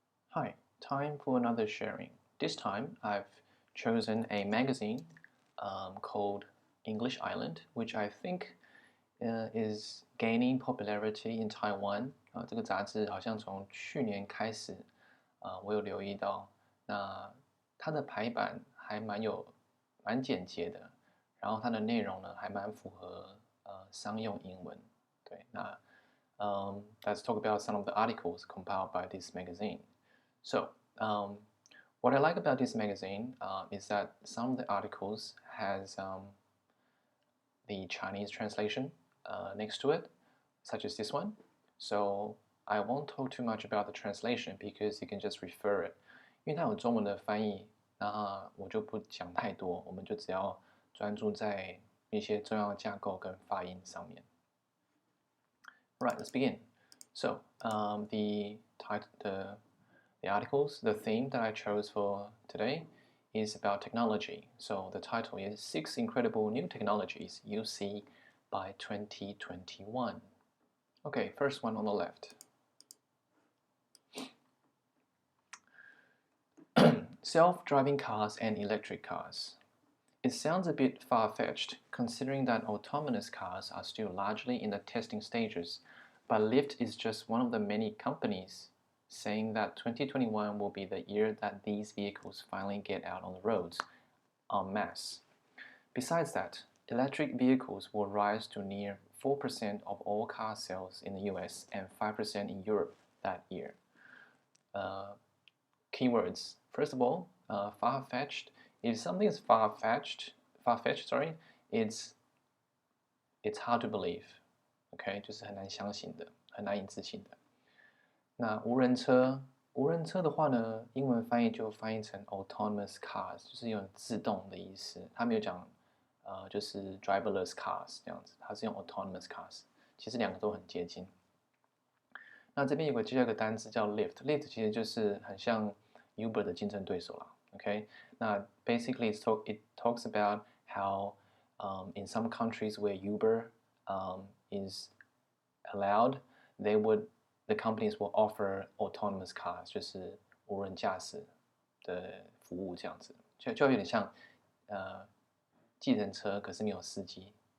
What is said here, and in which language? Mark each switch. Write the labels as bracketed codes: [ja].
[en] Hi, time for another sharing. This time I've chosen a magazine called English Island, which I think is gaining popularity in Taiwan. [zh] 这个杂志好像从去年开始，我有留意到。那它的排版还蛮简洁的，然后它的内容呢还蛮符合商用英文。对，那 [en] let's talk about some of the articles compiled by this magazine. So, what I like about this magazine is that some of the articles has the Chinese translation next to it, such as this one. So I won't talk too much about the translation because you can just refer it. [zh] 因为它有中文的翻译，那我就不讲太多，我们就只要专注在一些重要架构跟发音上面。 [en] Right, let's begin. So the articles, the theme that I chose for today is about technology. So the title is 6 Incredible New Technologies You'll See by 2021. Okay, first one on the left. Self-driving cars and electric cars. It sounds a bit far-fetched, considering that autonomous cars are still largely in the testing stages, but Lyft is just one of the many companies saying that 2021 will be the year that these vehicles finally get out on the roads en masse. Besides that, electric vehicles will rise to near 4% of all car sales in the US and 5% in Europe that year. Keywords. First of all, far-fetched. If something is far-fetched, it's hard to believe. [zh] OK， 就是很难相信的，很难以置信的。那无人车的话呢，英文翻译就翻译成 autonomous cars， 就是有自动的意思。他没有讲就是 driverless cars 这样子，它是用 autonomous cars， 其实两个都很接近。那这边有个第二个单词叫 Lyft 其实就是很像 Uber 的竞争对手啦。 [en] OK， 那 basically it talks about how in some countries where Uber is allowed, the companies will offer autonomous cars， [zh] 就是无人驾驶的服务这样子，就有点像计程车，可是没有司机。